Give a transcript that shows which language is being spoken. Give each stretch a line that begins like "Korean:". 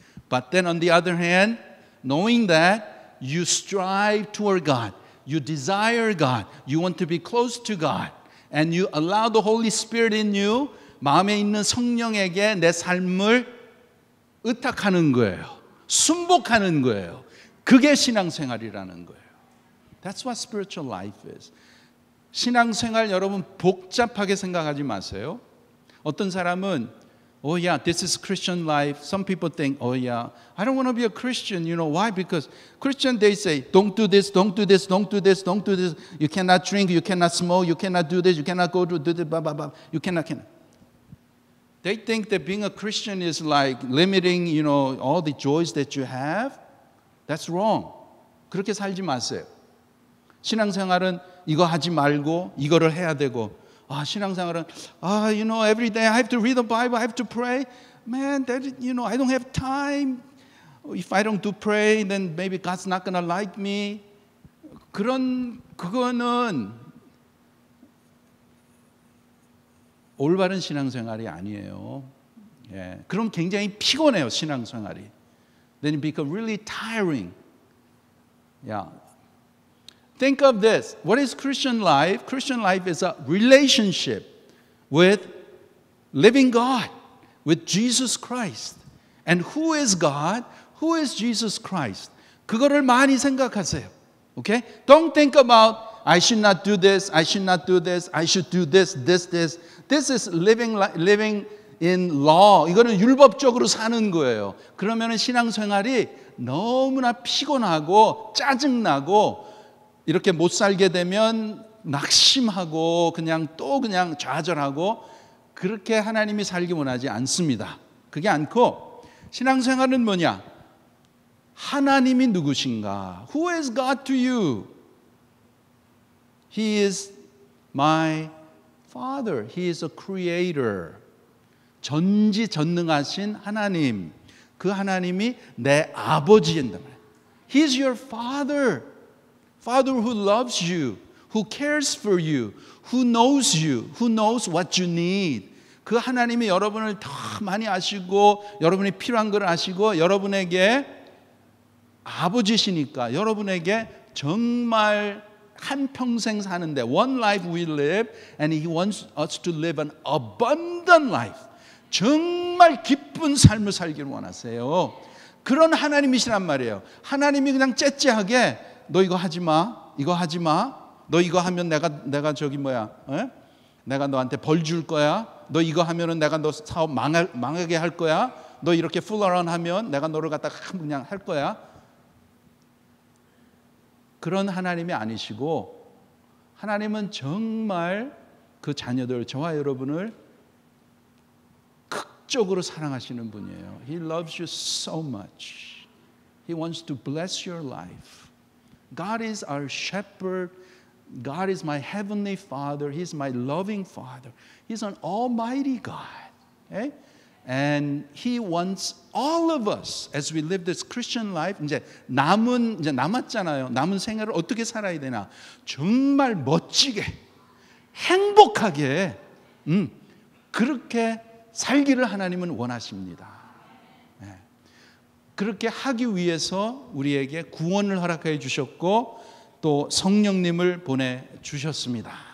English: But then on the other hand, knowing that you strive toward God, you desire God, you want to be close to God, and you allow the Holy Spirit in you,
Korean: 마음에 있는 성령에게 내 삶을 의탁하는 거예요. 순복하는 거예요. 그게 신앙생활이라는 거예요.
English: That's what spiritual life is.
Korean: 신앙생활 여러분 복잡하게 생각하지 마세요. 어떤 사람은
English: oh yeah, this is Christian life. Some people think, oh yeah, I don't want to be a Christian. You know why? Because Christian they say, don't do this, don't do this, don't do this, don't do this. You cannot drink, you cannot smoke, you cannot do this, you cannot go to do this, blah, blah, blah. You cannot. They think that being a Christian is like limiting, all the joys that you have. That's wrong.
Korean: 그렇게 살지 마세요. 신앙생활은 이거 하지 말고 이거를 해야 되고 신앙생활은
English: every day I have to read the Bible, I have to pray. Man, I don't have time. If I don't do pray, then maybe God's not gonna like me.
Korean: 그거는 올바른 신앙생활이 아니에요. 예, 그럼 굉장히 피곤해요, 신앙생활이.
English: Then it becomes really tiring. Yeah. Think of this. What is Christian life? Christian life is a relationship with living God, with Jesus Christ. And who is God? Who is Jesus Christ?
Korean: 그거를 많이 생각하세요.
English: Okay? Don't think about I should not do this, I should not do this, I should do this, this. This is living in law.
Korean: 이거는 율법적으로 사는 거예요. 그러면 신앙생활이 너무나 피곤하고 짜증나고 이렇게 못 살게 되면 낙심하고 그냥 좌절하고 그렇게 하나님이 살기 원하지 않습니다. 그게 않고 신앙생활은 뭐냐? 하나님이 누구신가?
English: Who is God to you? He is my Father. He is a creator.
Korean: 전지전능하신 하나님. 그 하나님이 내 아버지인다.
English: He is your Father. Father who loves you, who cares for you, who knows what you need.
Korean: 그 하나님이 여러분을 더 많이 아시고 여러분이 필요한 걸 아시고 여러분에게 아버지시니까 여러분에게 정말 한평생 사는데
English: one life we live and He wants us to live an abundant life.
Korean: 정말 기쁜 삶을 살기를 원하세요. 그런 하나님이시란 말이에요. 하나님이 그냥 째째하게 너 이거 하지 마, 이거 하지 마, 너 이거 하면 내가 저기 뭐야, 내가 너한테 벌 줄 거야. 너 이거 하면은 내가 너 사업 망하게 할 거야. 너 이렇게 풀어런 하면 내가 너를 갖다가 그냥 할 거야. 그런 하나님이 아니시고 하나님은 정말 그 자녀들, 저와 여러분을 극적으로 사랑하시는 분이에요.
English: He loves you so much. He wants to bless your life. God is our shepherd. God is my heavenly Father. He's my loving Father. He's an almighty God. Okay? And He wants all of us as we live this Christian life.
Korean: 이제 남았잖아요. 남은 생애를 어떻게 살아야 되나? 정말 멋지게, 행복하게, 그렇게 살기를 하나님은 원하십니다. 네. 그렇게 하기 위해서 우리에게 구원을 허락해 주셨고 또 성령님을 보내주셨습니다.